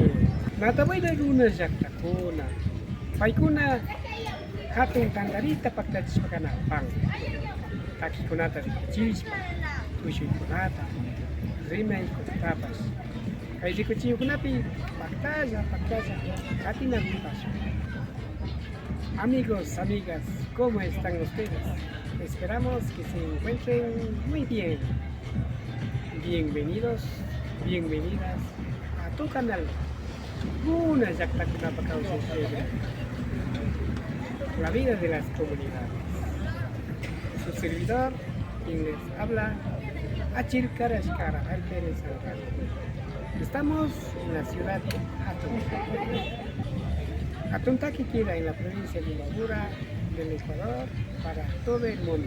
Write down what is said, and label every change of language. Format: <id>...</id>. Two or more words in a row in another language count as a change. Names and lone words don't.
<qu>Natabuela runa llaqtakuna paykuna hatun tantarita paktachishpa kanapang takikunata rikuchishpa tushuykunata rimaykunatapas kay rikuchiyukunapi paktalla katinapipas.</qu> <es>Amigos, amigas, ¿cómo están ustedes? Esperamos que se encuentren muy bien. Bienvenidos, bienvenidas a tu canal.</es> <qu>Una llaqtakunapak kawsay,</qu> <es>la vida de las comunidades. Su servidor, quien les habla, Achir Karashkara, Rafael Pérez Anrango. Estamos en la ciudad de Atontaki. Atontaki queda en la provincia de Imbabura del Ecuador para todo el mundo.</es>